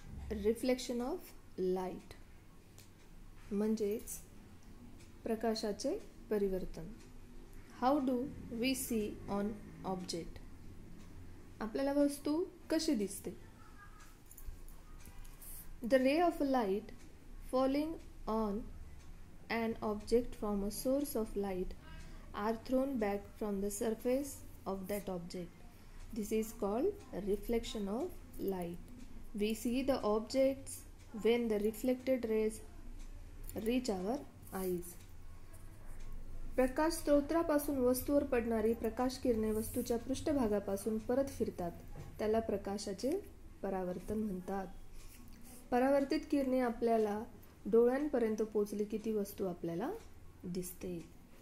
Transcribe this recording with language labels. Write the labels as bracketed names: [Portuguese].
[English] reflection of light [Marathi] म्हणजेच प्रकाशाचे परिवर्तन. [English] How do we see on object. [Marathi] आपल्याला वस्तू कशी दिसते. [English] The ray of light falling on an object from a source of light are thrown back from the surface of that object. This is called reflection of light. We see the objects when the reflected rays reach our eyes. [Marathi] प्रकाश स्त्रोतापासून वस्तूवर पडणारी प्रकाश किरणे वस्तूच्या पृष्ठभागापासून परत फिरतात. त्याला प्रकाशाचे परावर्तन म्हणतात. परावर्तित किरणे आपल्याला डोळ्यांपर्यंत पोहोचली की ती वस्तू आपल्याला दिसते.